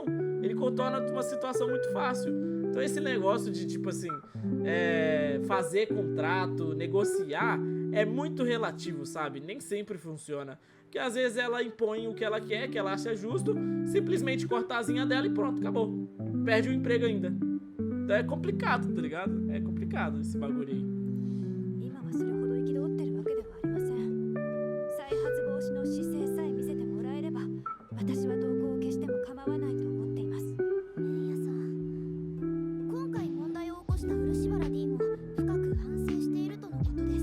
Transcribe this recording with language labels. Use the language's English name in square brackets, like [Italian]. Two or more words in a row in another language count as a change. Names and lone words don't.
[Portuguese] Ele contorna uma situação muito fácil. Então esse negócio de, tipo assim, fazer contrato, negociar, é muito relativo, sabe? Nem sempre funciona. Porque às vezes ela impõe o que ela quer, que ela acha justo, simplesmente corta a asinha dela e pronto, acabou. Perde o emprego ainda. Então é complicado, tá ligado? É complicado esse bagulho aí. [Japanese] 今はそれほど憤ってるわけではありません。再発防止の姿勢さえ見せてもらえれば、私は投稿を消しても構わないと思っています。メイヤさん、今回問題を起こした漆原 D も深く反省しているとのことです。